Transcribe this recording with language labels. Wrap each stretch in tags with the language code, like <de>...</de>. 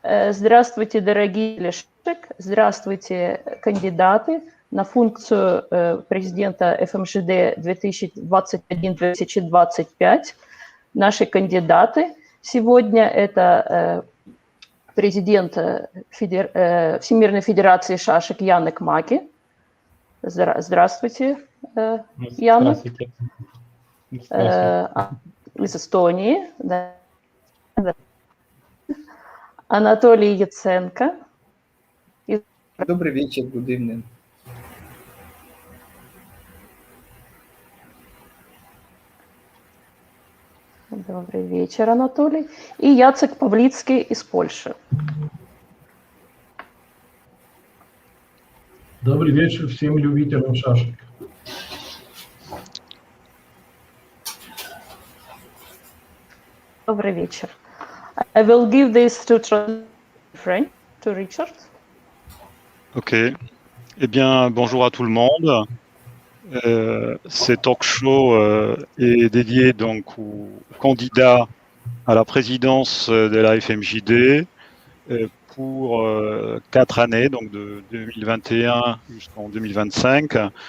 <ru>Здравствуйте, дорогие лишек. Здравствуйте, кандидаты на функцию президента ФМЖД 2021-2025. Наши кандидаты сегодня это президент Всемирной Федерации шашек Yannick Mäggi. Здравствуйте, Yannick. Из Эстонии. Да. Анатолий Yatsenko. Добрый вечер,</ru> <en>good evening.</en> <ru>Добрый вечер, Анатолий. И Jacek Pawlicki из Польши.</ru> <pl>Dobry wieczór</pl> <ru>всем любителям шашек. Добрый вечер.</ru> <en>I will give this to French, to Richard. Ok.</en> <fr>Eh bien, bonjour à tout le monde. Ce talk show est dédié donc aux candidats à la présidence de la FMJD pour 4 années, donc de 2021 jusqu'en 2025.</fr>